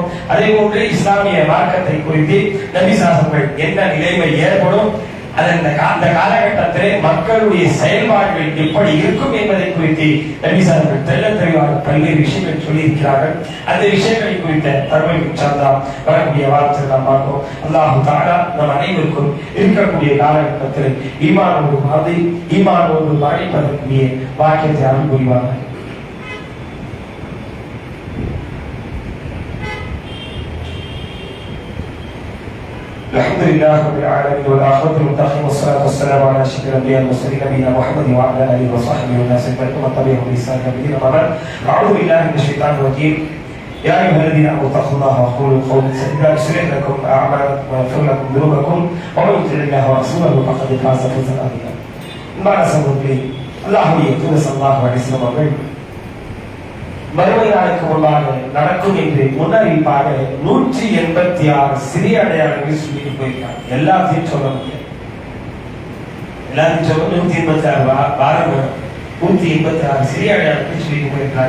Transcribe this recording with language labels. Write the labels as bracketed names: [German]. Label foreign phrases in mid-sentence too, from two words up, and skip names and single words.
[Tamil] அதே போன்று இஸ்லாமிய மார்க்கத்தை குறித்து நபி ஸல்லல்லாஹு என்ன நிலைமை ஏற்படும், அந்த காலகட்டத்திலே மக்களுடைய செயல்பாடுகள் எப்படி இருக்கும் என்பதை குறித்து நபி ஸல்லல்லாஹு தெள்ள தெளிவாக பல்வேறு விஷயங்கள் சொல்லியிருக்கிறார்கள். அந்த விஷயங்களை குறித்த தகவல் சார்ந்தா வரக்கூடிய வாரத்தில் நாம் பார்ப்போம். [Arabic] الله تعالى [Tamil] நம் அனைவருக்கும் இருக்கக்கூடிய காலகட்டத்தில் ஈமானோடு மரணிப்பதற்குரிய வாக்கியத்தை அருள் புரிவார்கள். [Arabic] الحمد لله رب العالمين والآخرة المتقين والصلاة والسلام على أشرف الأنبياء والمرسلين نبينا محمد وعلى آله وصحبه والناس أجمعين ومن تبعهم بإحسان إلى يوم الدين. أعوذ بالله من الشيطان الرجيم. يا أيها الذين آمنوا اتقوا الله وقولوا قولا سديدا يصلح لكم أعمالكم ويغفر لكم ذنوبكم ومن يطع الله ورسوله فقد فاز فوزا عظيما. [Tamil] அன்பான சகோதரர்களே, அல்லாஹ்வுடைய தூதர் [Arabic] صلى الله عليه وسلم [Tamil] அவர்கள் மறுமை நாளுக்கு முன்பாக நடக்கும் என்று முன்னறிவிப்பாக 186 சிறிய அடையாளங்களை சொல்லிட்டு போயிருக்காங்க. எல்லாத்தையும் சொல்ல முடியாது, எல்லாத்தையும் சொல்ல 186 வாரங்கள் 186 சிறிய அடையாளங்களை சொல்லிட்டு போயிருக்காங்க.